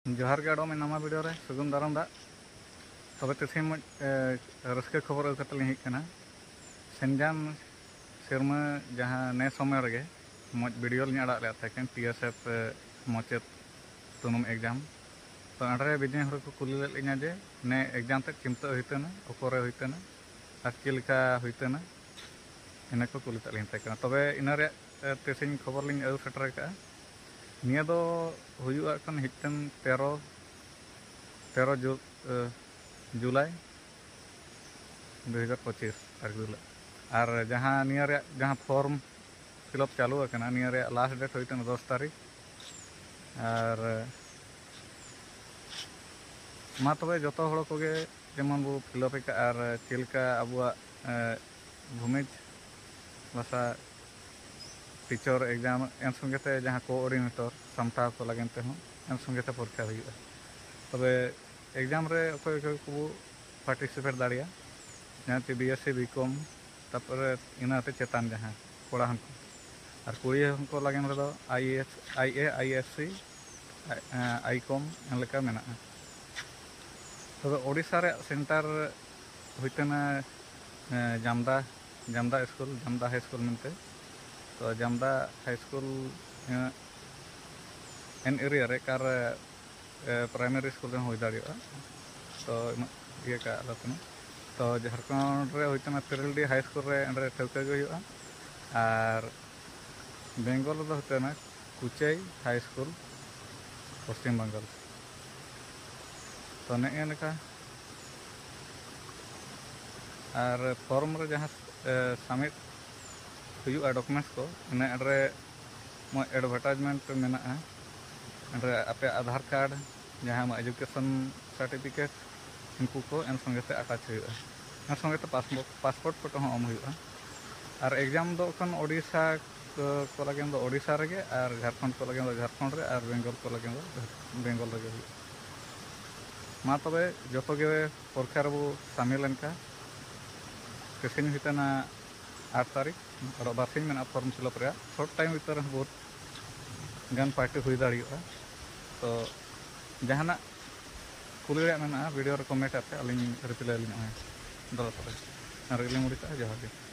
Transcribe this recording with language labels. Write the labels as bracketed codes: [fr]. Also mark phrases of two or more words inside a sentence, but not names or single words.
[hoc] जोहार के आडो में नामा वीडियो रे सगुन दाराम दा तबे तेथि मज रस्के खबर अगु कते लिहिक कना सेनजान सेरमा जहां ने समय रगे मज वीडियो लिन अड़ा ले थाकेन टीएसएफ मचेत तुनुम एग्जाम तो अंडरे बिजने हर को कुली ले लिना जे ने एग्जाम तक चिंता होइतना ओकोरे होइतना अकेलका होइतना इना को कुली तलिन थाकेना तबे इना रे तेसिन खबर लिन अगु सेटर का निया दो हुयुआ कन हिटन 13 जुलाई 2025 अगुला और जहाँ निया रे जहाँ [en] form fill-up [hoc] चालू अकना निया रे [en] last date [hoc] होइतन 10 तारीख और मा तबे जतो हड़ कोगे जेमन बो फिलअप का और चेलका अबुआ भूमिज भाषा टीचर एग्जाम एन संगे जहाँ कोऑर्डिनेटर सामटा को लगनते हूँ एन संगे परीक्षा हुआ तबे एग्जाम रे अकोय को पार्टिसिपेट दाड़िया जहाँ चे [en] BSc BCom [hoc] तापर इनाते चेतान जहाँ कोड़ा हन और कुड़ी हमको लगन रे [en] ISc ICom [hoc] एन लेका मेना तबे ओडिशा रे सेंटर होइतना जामदा स्कूल जामदा हाई स्कूल मनते तो जामदा हाई स्कूल एन एरिया रे कार [en] primary school [hoc] रे होई दाड़िया तो ये का आलोचना तो झारखंड रे होइतना तिरलडी हाई स्कूल रे एंडरे ठौका गे हुआ और बेंगल रे होइतना कुचाई हाई स्कूल पश्चिम बंगाल तो ने एनका और फॉर्म रे जहाँ सबमिट हुआ डॉक्यूमेंट्स को इना एंडरे एडवर्टाइजमेंट मेना एंडरे आपे आधार कार्ड जहाँ [en] education certificate [hoc] इनको को एन संगे अटैच हुआ एन संगे [en] passport photo [hoc] हम हुआ और एग्जाम दो कन ओडिशा को लगे दो ओडिशा रे और झारखंड को लगे झारखंड रे और बेंगल को लगे बेंगल रे हुआ मा तबे जतो गे परीक्षा रे शामिल एनका किसिन हितना 8 तारीख और बासिन में [en] form fill-up [hoc] रे [en] short time [hoc] भीतर बहुत गन पार्टी हुई दाड़िया तो जहाना कुली रे मेना वीडियो रे कमेंट आते अलिन रिप्लाई लिन दला तबे और रिली मुड़ी का जोहार